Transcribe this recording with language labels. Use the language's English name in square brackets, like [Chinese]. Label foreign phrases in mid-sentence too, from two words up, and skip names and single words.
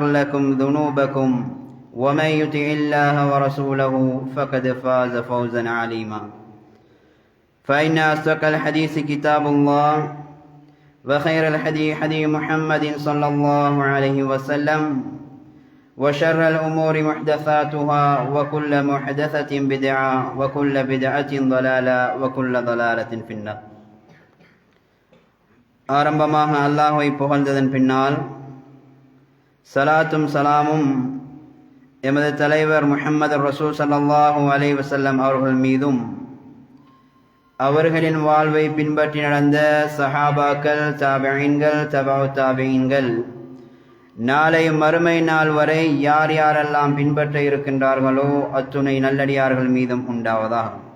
[Arabic] لكم ذنوبكم ومن يطع الله ورسوله فقد فاز فوزا عظيما فإن أصدق الحديث كتاب الله وخير الهدي هدي محمد صلى الله عليه وسلم وشر الأمور محدثاتها وكل محدثة بدعة وكل بدعة ضلالة وكل ضلالة في النار [Tamil] ஆரம்பமாக அல்லாஹ்வை புகழ்ந்ததன் பின்னால் சலாத்தும் சலாமும் எமது தலைவர் முஹம்மது ரசூல் [Arabic] صلى الله عليه وسلم [Tamil] அவர்கள் மீதும் அவர்களின் வாழ்வை பின்பற்றி நடந்த சஹாபாக்கள், தாபிஈன்கள், தபஉ தாபிஈன்கள், நாளை மறுமை நாள் வரை யார் யாரெல்லாம் பின்பற்ற இருக்கின்றார்களோ அத்துணை நல்லடியார்கள் மீதும் உண்டாவதாக.